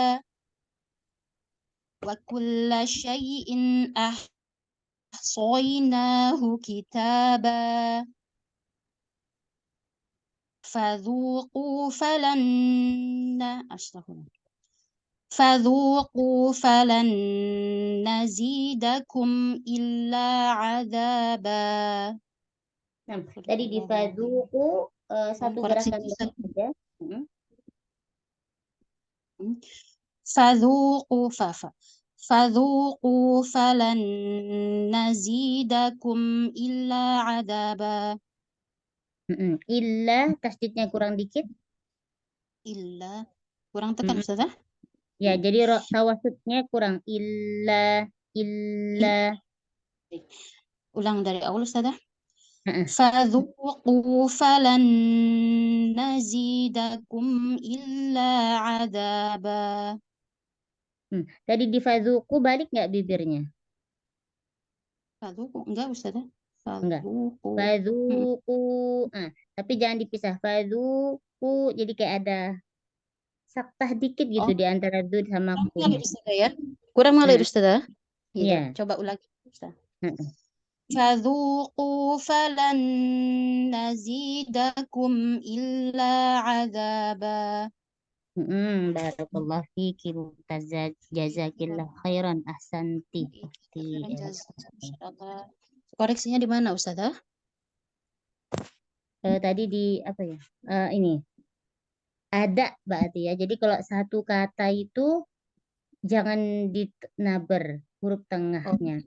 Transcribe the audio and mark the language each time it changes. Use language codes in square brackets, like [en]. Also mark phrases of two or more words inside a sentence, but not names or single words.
[ar] وكل شيء أحصيناه كتابا. فذوقوا فلن نزيدكم إلا عذابا. [id] Nah, tadi di fadzuqu satu gerakan saja. [ar] فذوقوا فلن نزيدكم إلا عذابا. [id] Illa tasdidnya kurang dikit. Illa kurang tekan Ustazah? Ya, jadi tawasudnya kurang. Illa. Ulang dari awal Ustazah. [ar] فذوقوا فلن نزيدكم إلا عذابا. [id] Tadi di fadzuqu balik nggak bibirnya? Fadzuqu enggak Ustazah? Enggak. Fadzuqu. Tapi jangan dipisah. Fadzuqu jadi kayak ada saktah dikit gitu di antara dzud sama ku. Kurang ngalir Ustazah. Iya. Coba ulangi Ustazah. [ar] فذوقوا فلن نزيدكم إلا عذابا. بارك الله فيك ممتازة. جزاك الله خيرا أحسنت. [id] Koreksinya di mana Ustazah? tadi di apa ya? Ini ada berarti ya. Jadi kalau satu kata itu jangan dinaber huruf tengahnya.